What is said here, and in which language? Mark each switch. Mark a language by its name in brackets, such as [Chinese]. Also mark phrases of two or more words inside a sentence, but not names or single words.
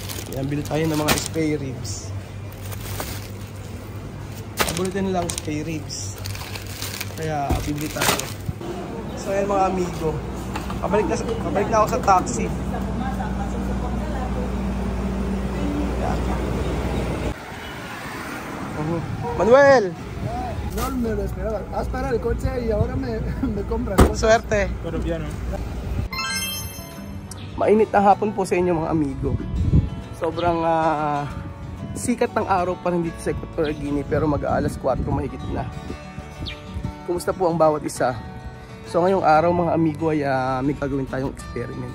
[Filipino] Yan, bili tayo ng mga spare ribs. Paborito lang spare ribs. Kaya bibili tayo. So yan mga amigo. Pabalik na ako sa taxi. Yan. [Spanish] Manuel! No me lo esperaba. Has parado el coche y ahora me compras cosas. Suerte! Colombiano. [Filipino] Mainit na hapon po sa inyo mga amigo. Sobrang sikat ng araw pa rin dito sa Equatorial Guinea, pero mag-aalas 4 mahigit na. Kumusta po ang bawat isa? So ngayong araw mga amigo ay may gagawin tayong experiment.